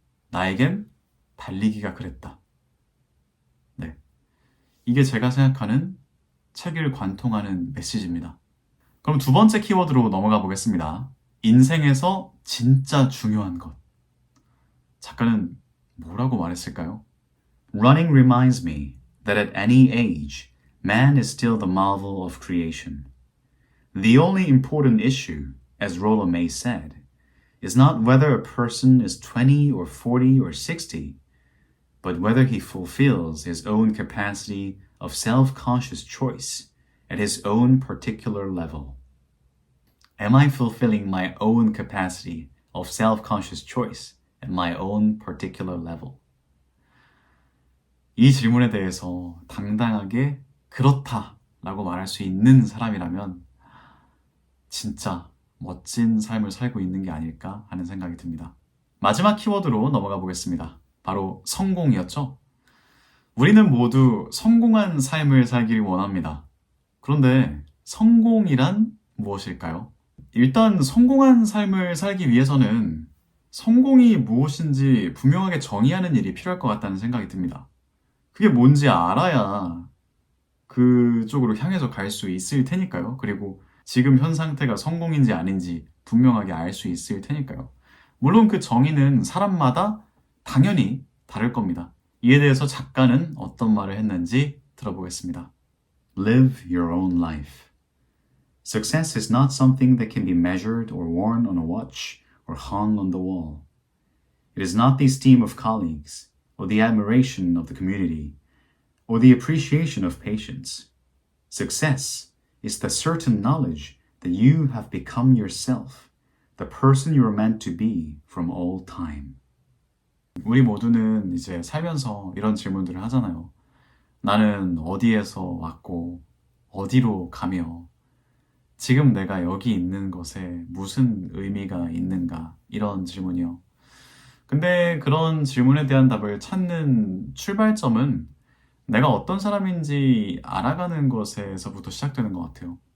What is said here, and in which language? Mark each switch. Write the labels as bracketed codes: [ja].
[ko] 나에겐 달리기가 그랬다. 네. 이게 제가 생각하는 책을 관통하는 메시지입니다. 그럼 두 번째 키워드로 넘어가 보겠습니다. 인생에서 진짜 중요한 것. 작가는 뭐라고 말했을까요? [en] Running reminds me that at any age, man is still the marvel of creation. The only important issue, as Rollo May said, is not whether a person is 20 or 40 or 60, but whether he fulfills his own capacity of self-conscious choice at his own particular level. Am I fulfilling my own capacity of self-conscious choice at my own particular level? [ko] 이 질문에 대해서 당당하게 그렇다라고 말할 수 있는 사람이라면 진짜 멋진 삶을 살고 있는 게 아닐까 하는 생각이 듭니다. 마지막 키워드로 넘어가 보겠습니다. 바로 성공이었죠? 우리는 모두 성공한 삶을 살기를 원합니다. 그런데 성공이란 무엇일까요? 일단 성공한 삶을 살기 위해서는 성공이 무엇인지 분명하게 정의하는 일이 필요할 것 같다는 생각이 듭니다. 그게 뭔지 알아야 그쪽으로 향해서 갈 수 있을 테니까요. 그리고 지금 현 상태가 성공인지 아닌지 분명하게 알 수 있을 테니까요. 물론 그 정의는 사람마다 당연히 다를 겁니다. 이에 대해서 작가는 어떤 말을 했는지 들어보겠습니다. [en] Live your own life. Success is not something that can be measured or worn on a watch or hung on the wall. It is not the esteem of colleagues or the admiration of the community or the appreciation of patients. Success is the certain knowledge that you have become yourself, the person you are meant to be from all time. [ko] 우리 모두는 이제 살면서 이런 질문들을 하잖아요. 나는 어디에서 왔고 어디로 가며 지금 내가 여기 있는 것에 무슨 의미가 있는가 이런 질문이요. 근데 그런 질문에 대한 답을 찾는 출발점은 내가 어떤 사람인지 알아가는 것에서부터 시작되는 것 같아요.